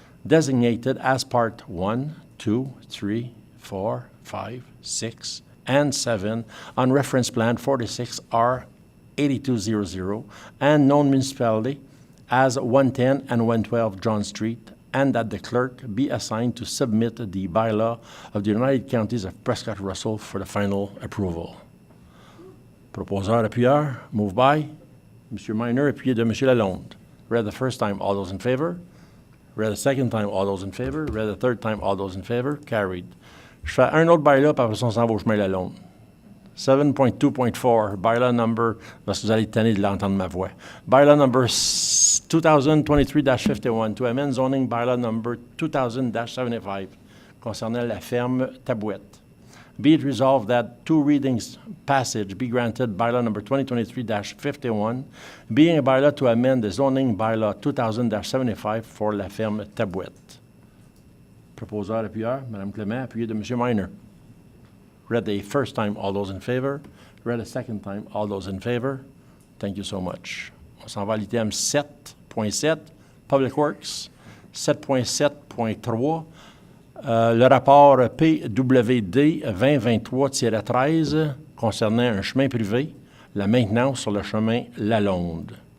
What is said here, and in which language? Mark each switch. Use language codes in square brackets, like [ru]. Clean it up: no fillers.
[en] designated as Part 1, 2, 3, 4, 5, 6, and 7 on Reference Plan 46R 8200, and known municipality as 110 and 112 John Street, and that the clerk be assigned to submit the bylaw of the United Counties of Prescott-Russell for the final approval. [fr] Proposeur appuyeur, [en] moved by [fr] M. Minor, appuyé de M. Lalonde. [en] Read the first time, all those in favor. Read the second time, all those in favor. Read the third time, all those in favor. Carried. [fr] Je fais un autre bylaw, puis après ça, on s'en va au chemin Lalonde. 7.2.4, bylaw number, parce que vous allez tanner de l'entendre ma voix. [en] Bylaw number 2023-51, to amend zoning bylaw number 2000-75, [fr] concernant la ferme Tabouette. [en] Be it resolved that two readings passage be granted bylaw number 2023-51, being a bylaw to amend the zoning bylaw 2000-75 for la ferme Tabouette. [fr] Proposeur appuyeur, Mme Clément, appuyé de M. Minor. [en] Read the first time, all those in favor. Read the second time, all those in favor. Thank you so much. [fr] On s'en va à l'item 7.7, Public Works. 7.7.3, le rapport PWD 2023-13 concernant un chemin privé, la maintenance sur le chemin Lalonde.